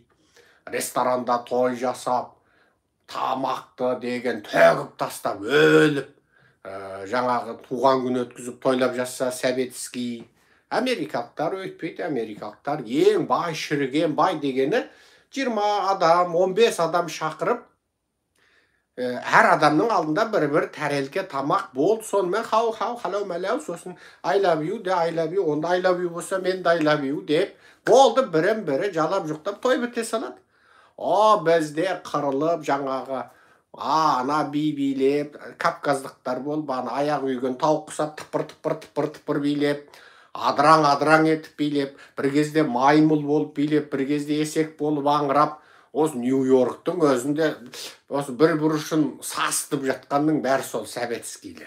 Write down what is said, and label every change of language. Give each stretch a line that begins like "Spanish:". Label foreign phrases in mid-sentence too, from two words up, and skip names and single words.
Kazakh: Ресторанда той жасап, тамақты деген төгіп тастап, өліп, жаңағы туған күн өткізіп тойлап жатса советский. Америкалықтар өйтпейді. Америкалықтар ең бай, шіріген бай дегені 20 адам, 15 адам шақырып, әр адамның алдында бір тәрелке тамақ болды. Сонымен халау мәлеу, сосын
English: I love you
Kazakh: де,
English: I love you,
Kazakh: онда
English: I love you
Kazakh: болса мен де
English: I love you
Kazakh: деп болды, бірін-бірі жалап жұқтап той біте салады. Бізде қырылып жаңағы ана билеп, кавказдықтар болып, аяқ үйген тауық құсап, тыпыр билеп, адыраң етіп билеп, бір кезде маймыл болып билеп, бір кезде есек болып аңырап, осы Нью-Йорктың өзінде осы бір бұрышын сасытып жатқанның бәрі сол Советскийлер.